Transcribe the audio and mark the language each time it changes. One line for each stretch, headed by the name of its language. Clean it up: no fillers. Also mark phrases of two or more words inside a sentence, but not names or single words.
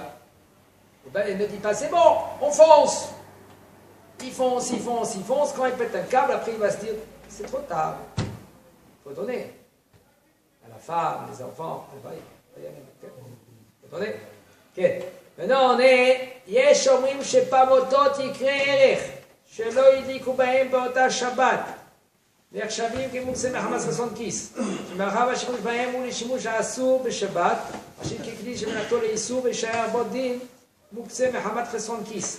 French: Ben, il ne dit pas, c'est bon, on fonce. Il fonce. Quand il pète un câble, après il va se dire, c'est trop tard. Il faut donner. À la femme, les enfants, il faut donner. Okay. maintenant on est,
Hebrew: יש אומרים שפמוטות יקרה ערך, שלא הדליקו בהם באותה שבת. נחשבים כמוקצה מחמת חסון כיס. שמאחר והשימוש בהם הוא לשימוש האסור בשבת, אשר ככלי שמלאכתו לאיסור וישאר בו דין, מוקצה מחמת חסון כיס.